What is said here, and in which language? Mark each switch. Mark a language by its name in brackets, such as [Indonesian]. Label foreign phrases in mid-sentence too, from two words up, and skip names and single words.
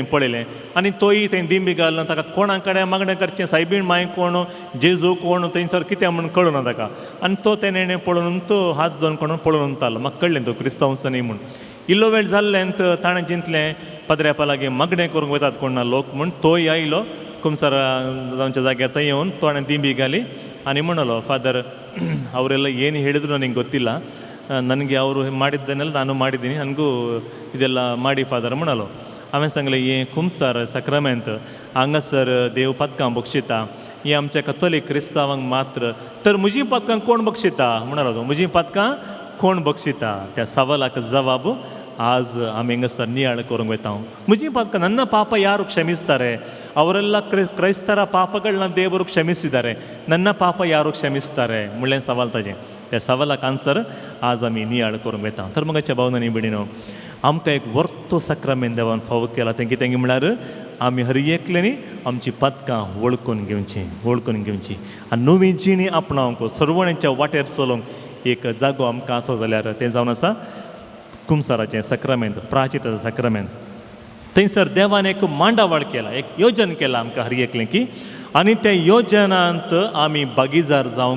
[Konkani] पळयलें आनी तोय थंय दिंबी घाल ताका कोणा कडेन मागणें करचें सायबीण माय कोण जेजू कोण थंयसर कितें म्हूण कळुना ताका आनी तो तेणें पळोवन तो हात जोडून कोण पळोवन तालो म्हाका कळ्ळें तो क्रिस्तांवच न्ही म्हूण इल्लो वेळ जाल्ल्यान ताणें चिंतलें पदऱ्यापा लागीं मागणें करूंक वतात कोण ना लोक म्हूण तोय आयलो कुमसार जावच्या जाग्यार थंय येवन ताणें दिंबी घाली आनी म्हणलो फादर [Kannada] ಅವರೆಲ್ಲ ಏನು ಹೇಳಿದ್ರು ನನಗೆ ಗೊತ್ತಿಲ್ಲ ನನಗೆ ಅವರು ಮಾಡಿದ್ದನ್ನೆಲ್ಲ ನಾನು ಮಾಡಿದ್ದೀನಿ ನನಗೂ ಇದೆಲ್ಲ ಮಾಡಿ ಫಾದರ್ [Konkani] म्हणलो हांवें सांगलें हें कुमसार सक्रमेंत हांगासर देव पदकां बक्षिता ही आमच्या कथोलीक क्रिस्तांवांक मात्र तर म्हजीं पदकां कोण बक्षिता म्हणलो तो म्हजीं पदकां कोण बक्षिता त्या सवालाक जवाब आज आमी हिंगासर नियाळ करूंक वयता म्हजीं पदकां [Kannada] ನನ್ನ ಪಾಪ ಯಾರು ಕ್ಷಮಿಸ್ತಾರೆ ಅವರೆಲ್ಲ ಕ್ರೈಸ್ತರ ಪಾಪಗಳನ್ನ ದೇವರು ಕ್ಷಮಿಸಿದ್ದಾರೆ ನನ್ನ ಪಾಪ ಯಾರು ಕ್ಷಮಿಸ್ತಾರೆ [Konkani] म्हणलें सवाल ताजें त्या सवालाक आन्सर आज आमी नियाळ करूंक वयता तर मगाच्या भावनांनी बिडीनो आमकां एक वर्तो सक्रमेंत देवान फावो केला तें कितें म्हळ्यार आमी हर एकल्यानी आमची पदकां वळखून घेवची आनी नवी जिणी आपणावंक सर्वणांच्या वाटेर चलोवंक एक जागो आमकां आसो जाल्यार तें जावन आसा कुमसाराचें सक्रमेंत प्राचिताचें सक्रमेंत थंयसर देवान एक मांडावळ केला एक योजन केला आमकां हर एकलें की आनी त्या योजनांत आमी भागीदार जावंक